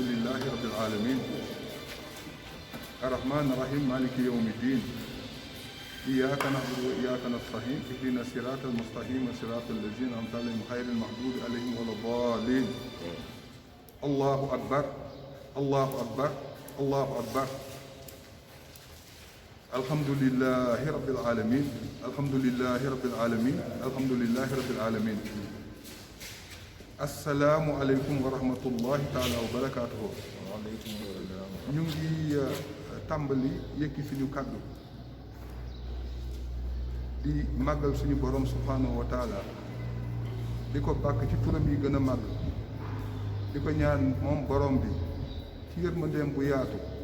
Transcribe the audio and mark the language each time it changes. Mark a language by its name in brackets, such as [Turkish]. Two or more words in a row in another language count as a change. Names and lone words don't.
[Arabic] لله رب العالمين الرحمن الرحيم مالك يوم الدين إياك نعبد وإياك نستعين اهدنا الصراط المستقيم صراط الذين أنعمت عليهم غير المغضوب عليهم ولا الضالين الله أكبر الله أكبر الله أكبر الحمد لله رب العالمين الحمد لله رب العالمين الحمد لله رب العالمين السلام عليكم ورحمة الله تعالى وبركاته [Wolof] ñu ngi tàmbali yëkki suñu kàddu di màggal suñu borom [Arabic] سبحانه وتعالى [Wolof] di ko bàkk ci turam yi gën a màgg di ko ñaan moom borom bi ci yërmandeem bu yaatu